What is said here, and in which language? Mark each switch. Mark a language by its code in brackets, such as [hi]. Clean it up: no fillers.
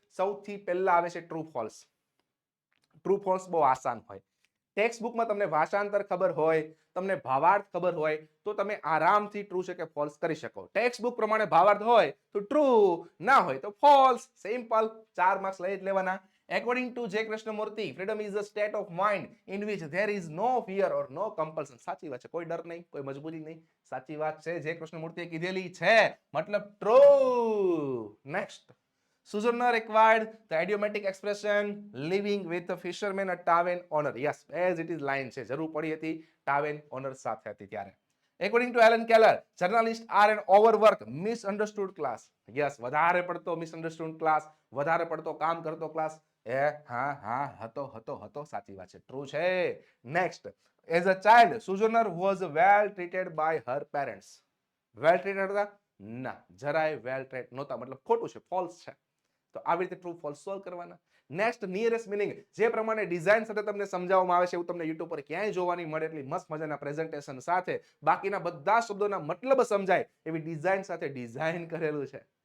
[gu] સૌથી પહેલા આવે છે ટ્રુ ફોલ્સ. ટ્રુ ફોલ્સ બહુ આસાન હોય. ટેક્સ્ટ બુકમાં તમને ભાષાંતર ખબર હોય, તમને ભાવાર્થ ખબર હોય, તો તમે આરામથી ટ્રુ છે કે ફોલ્સ કરી શકો. ટેક્સ્ટ બુક પ્રમાણે ભાવાર્થ હોય તો ટ્રુ, ના હોય તો ફોલ્સ. સિમ્પલ, 4 માર્ક્સ લઈ જ લેવાના. [en] According to J. Krishnamurti, freedom is a state of mind in which there is no fear or no compulsion. [gu] સાચી વાત છે, કોઈ ડર નહીં, કોઈ મજબૂરી નહીં. સાચી વાત છે, જે કૃષ્ણમૂર્તિએ કીધેલી છે, મતલબ true. [en] Next, Susanna required the idiomatic expression living with a fisherman at tavern owner. Yes, as it is line [gu] છે, જરૂર પડી હતી [en] tavern owner [gu] સાથે હતી ત્યારે. [en] According to Alan Keller, journalists are an overworked, misunderstood class. Yes, [gu] વધારે પડતો misunderstood class, વધારે પડતો કામ કરતો class. હતો સાચી વાત છે, ટ્રુ છે. [en] Next, as a child Susanna was well treated by her parents. Well treated [gu] હતા? ના, જરાય વેલ ટ્રીટ નહોતા, મતલબ ખોટું છે, ફોલ્સ છે. તો આવી રીતે ટ્રુ ફોલ્સ સોલ્વ કરવાના. નેક્સ્ટ, નિયરેસ્ટ મિનિંગ, જે પ્રમાણે ડિઝાઇન સાથે તમને સમજાવવામાં આવે છે એવું તમને યુટ્યુબ પર ક્યાંય જોવાની મળે એટલી મસ્ત મજાના પ્રેઝન્ટેશન સાથે બાકીના બધા શબ્દોના મતલબ સમજાય એવી ડિઝાઇન સાથે ડિઝાઇન કરેલું છે.